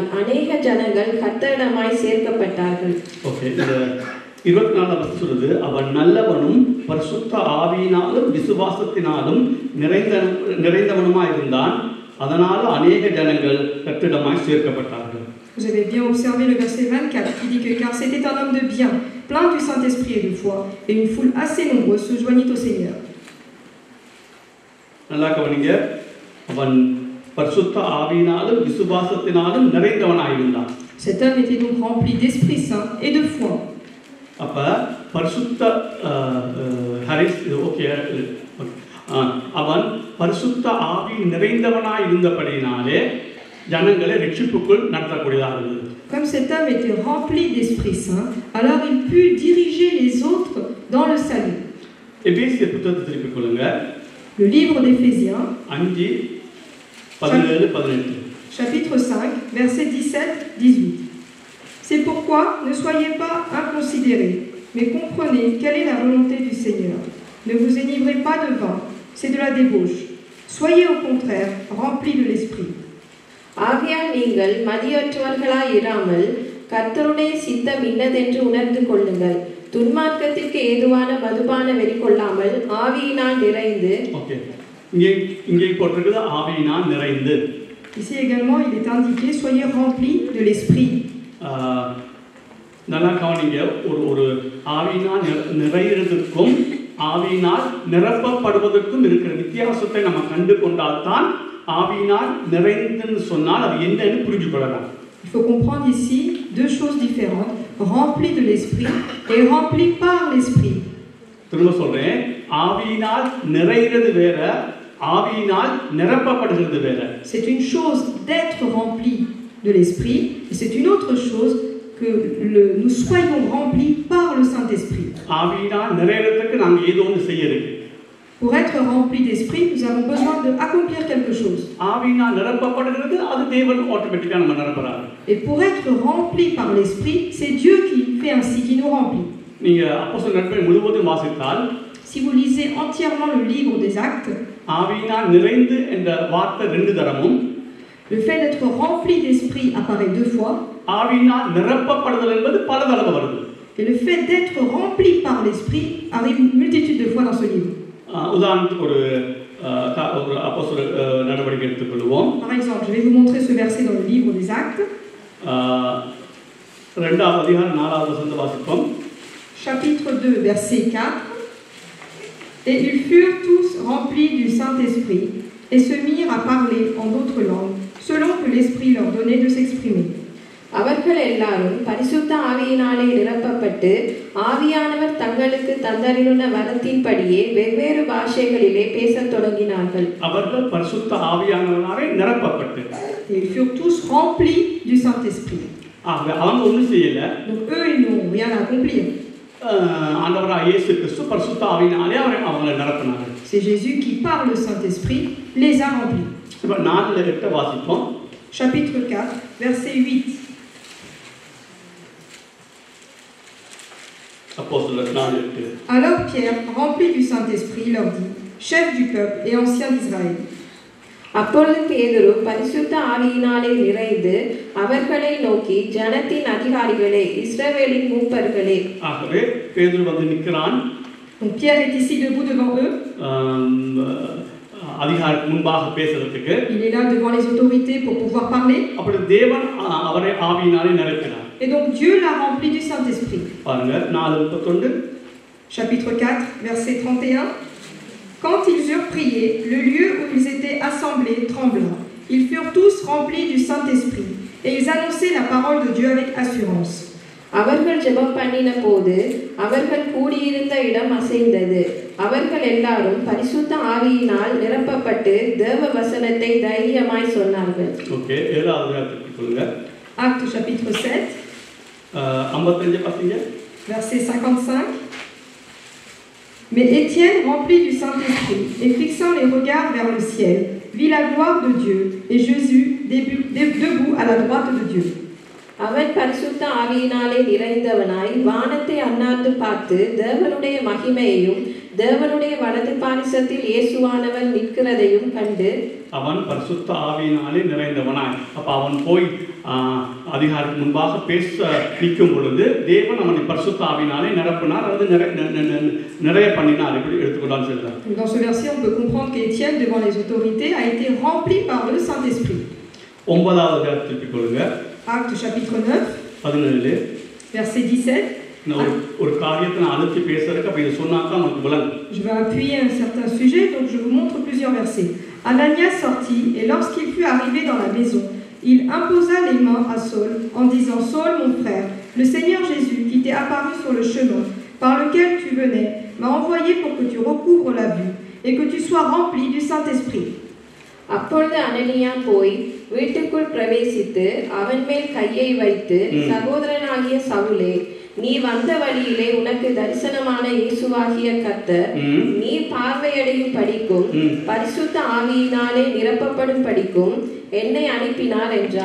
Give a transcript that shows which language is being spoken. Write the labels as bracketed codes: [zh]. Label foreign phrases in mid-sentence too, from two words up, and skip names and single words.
[ta] அநேக ஜனங்கள் கர்த்தரிடமாய் சேர்க்கப்பட்டார்கள். 24 சொல்லுது, அவன் நல்லவனும் பரிசுத்த ஆவியினாலும் விசுவாசத்தினாலும் நிறைந்தவனுமாய் இருந்தான். அதனால அநேக ஜனங்கள் கர்த்தரிடமாய் சேர்க்கப்பட்டார்கள். [fr] Vous avez bien observé le verset 24 qui dit que car c'était un homme de bien, plein du Saint-Esprit et de foi, et une foule assez nombreuse se joignit au Seigneur. [ta] நல்லா கவனிங்க, அவன் பரிசுத்த ஆவியினாலும் விசுவாசத்தினாலும் நிறைந்தவனாய் இருந்தான். [fr] Cet homme était donc rempli d'Esprit Saint et de foi. [ta] அப்ப பரிசுத்த ஹரிஸ் ஓகே அவன் பரிசுத்த ஆவி நிறைந்தவனாய் இருந்தபடியினாலே ஜனங்களை ரட்சிப்புக்குள் நடத்தக்கூடியதாக இருந்தது. [fr] Comme cet homme était rempli d'Esprit Saint, alors il put diriger les autres dans le salut. [ta] எபேசியர் புத்தகத்தை திருப்பிக் கொள்ளுங்க. [fr] Le livre d'Éphésiens, 5:17-18. chapitre 5, versets 17-18. C'est pourquoi ne soyez pas inconsidérés, mais comprenez quelle est la volonté du Seigneur. Ne vous enivrez pas de vin, c'est de la débauche. Soyez au contraire remplis de l'Esprit. [ta] ஆகையால் நீங்கள் மதியற்றவர்களாய் இராமல் கர்த்தருடைய சித்தம் இன்னதென்று உணர்ந்து கொள்ளுங்கள். துன்மார்க்கத்திற்கு ஏதுவான மதுபான வெறி கொள்ளாமல் ஆவியினால் நிறைந்து. இங்கே போட்டிருக்குது ஆவியினால் நிறைந்து. [fr] Ici également il est indiqué soyez remplis de l'Esprit. [ta] நல்லா கவனிங்க, ஒரு ஆவியினால் நிறைகிறதுக்கும் ஆவியினால் நிரப்பப்படுவதற்கும் இருக்கிற வித்தியாசத்தை நம்ம கண்டு கொண்டால்தான் ஆவியினால் நிறைந்துன்னு சொன்னால் அது என்னன்னு புரிஞ்சு கொள்ளலாம். [fr] Il faut comprendre ici deux choses différentes, rempli de l'esprit et rempli par l'esprit. [ta] திரும்ப சொல்றேன், ஆவியினால் நிறைகிறது வேற, ஆவியினால் நிரப்பப்படுகிறது வேற. [fr] C'est une chose d'être rempli de l'esprit et c'est une autre chose que nous soyons remplis par le Saint-Esprit. [ta] ஆவியினால் நிறைகிறதுக்கு நாங்க ஏதோ ஒன்று செய்ய இருக்கு. [fr] Pour être rempli d'esprit, nous avons besoin d'accomplir quelque chose. [ta] ஆவியினால் நிரப்பப்படுகிறது, அது தேவன் ஆட்டோமேட்டிக்கா நம்ம நிரப்புறாரு. [fr] Et pour être rempli par l'esprit, c'est Dieu qui fait ainsi, qui nous remplit. [ta] நீங்க அப்போஸ்தலர் நடபடிகள் முழுவதும் வாசித்தால், [fr] si vous lisez entièrement le livre des Actes, [ta] ஆவியினால் நிறைந்து என்ற வார்த்தை 2 தடமும், [fr] le fait d'être rempli d'esprit apparaît 2 fois. [ta] ஆவியினால் நிரப்பப்படுதல் என்பது பல தடவை வருது. [fr] Et le fait d'être rempli par l'esprit arrive une multitude de fois dans ce livre. [ta] உதாரணத்துக்கு ஒரு அப்போஸ்தலர் நடபடிக்கை எடுத்துக்கொள்வோம். [fr] Par exemple, je vais vous montrer ce verset dans le livre des Actes. [ta] 2ஆம் அதிகாரம் 4ஆவது வசனத்தை வாசிப்போம். [fr] Chapitre 2, verset 4. Et ils furent tous remplis du Saint-Esprit et se mirent à parler en d'autres langues, selon que l'Esprit leur donnait de s'exprimer. [ta] அவர்கள் எல்லாரும் பரிசுத்த ஆவியினாலே நிரப்பப்பட்டு ஆவியானவர் தங்களுக்கு தந்தருளின வரத்தின்படியே வெவ்வேறு பாஷைகளிலே பேசத் தொடங்கினார்கள். அவர்கள் பரிசுத்த ஆவியானவராலே நிரப்பப்பட்டு. [fr] Ils furent tous remplis du Saint-Esprit. [ta] அவங்க ஒன்றும் செய்யல. [fr] Donc eux ils n'ont rien à accomplir. [ta] ஆண்டவராகிய இயேசு கிறிஸ்து பரிசுத்த ஆவியினாலே அவங்களை நிரப்பினார். [fr] C'est Jésus qui par le Saint-Esprit les a remplis. [ta] இப்ப 4:8 வாசிப்போம். [fr] Chapitre 4, verset 8. Alors Pierre, rempli du Saint-Esprit, leur dit, chef du peuple et ancien d'Israël. [ta] அப்பொழுது பேதுரு பரிசுத்த ஆவியினாலே நிறைந்து அவர்களை நோக்கி ஜனத்தின் அதிகாரிகளே இஸ்ரவேலின் மூப்பர்களே. ஆகவே பேதுரு வந்து நிற்கிறான். [fr] Donc Pierre est ici debout devant eux. [ta] அதிகாரிக்கு முன்பாக பேசுறதுக்கு. [fr] Il est là devant les autorités pour pouvoir parler. [ta] அப்படி தேவன் அவரை ஆவியினாலே நிரப்பினார். [fr] Et donc Dieu l'a rempli du Saint-Esprit. [ta] பாருங்க 4:31. [fr] Chapitre 4, verset 31. Quand ils eurent prié, le lieu où ils étaient assemblés trembla. Ils furent tous remplis du Saint-Esprit et ils annonçaient la parole de Dieu avec assurance. [ta] அவர்கள் ஜெபம் பண்ணின போது அவர்கள் கூடியிருந்த இடம் அசைந்தது. அவர்கள் எல்லாரும் பரிசுத்த ஆவியினால் நிரப்பப்பட்டு தேவ வசனத்தை தைரியமாய் சொன்னார்கள். ஓகே, 7வது வாசித்து சொல்லுங்க. [fr] Acte chapitre 7. [ta] 55 பாத்தீங்க. [fr] Verset 55. Mais Étienne, rempli du Saint-Esprit, et fixant les regards vers le ciel, vit la gloire de Dieu et Jésus debout à la droite de Dieu. [ta] அவன் பரிசுத்த ஆவியினாலே நிறைந்தவனாய் வானத்தை அண்ணாந்து பார்த்து தேவனுடைய மகிமையையும் தேவனுடைய வலது பாரிசத்தில் இயேசுவானவர் நிற்கிறதையும் கண்டு. அவன் பரிசுத்த ஆவியினாலே நிறைந்தவனாய். அப்ப அவன் போய் அதிகாரிக்கு முன்பாக பேச நிற்கும் பொழுது தேவன் அவனை பரிசுத்த ஆவியினாலே நிரப்பினார், அது நிறைய பண்ணினார். இப்படி எடுத்துக்கொண்டாலும் சொல்றார். [fr] Dans ce verset, on peut comprendre qu'Étienne, devant les autorités, a été rempli par le Saint-Esprit. [ta] 9வது திருப்பிக் கொள்ளுங்க. [fr] Acte chapitre 9, 17. verset 17. [ta] ஒரு காரியத்தை நான் அழுத்தி பேசுறதுக்கு அப்ப இதை சொன்னா தான் உங்களுக்கு விளங்கும். [fr] Je vais appuyer un certain sujet, donc je vous montre plusieurs versets. Ananias sortit, et lorsqu'il fut arrivé dans la maison, il imposa les mains à Saul en disant, Saul, mon frère, le Seigneur Jésus, qui t'est apparu sur le chemin par lequel tu venais, m'a envoyé pour que tu recouvres la vue et que tu sois rempli du Saint-Esprit. [ta] அப்பொழுது அனனியா போய் வீட்டுக்குள் பிரவேசித்து அவன் மேல் கையை வைத்து, சகோதரனாகிய சவுலே, நீ வந்த வழியிலே உனக்கு தரிசனமான இயேசுவாகிய கர்த்தர் நீ பார்வையடையும் படிக்கும் பரிசுத்த ஆவியினாலே நிரப்பப்படும் படிக்கும் என்னை அனுப்பினார் என்றான்.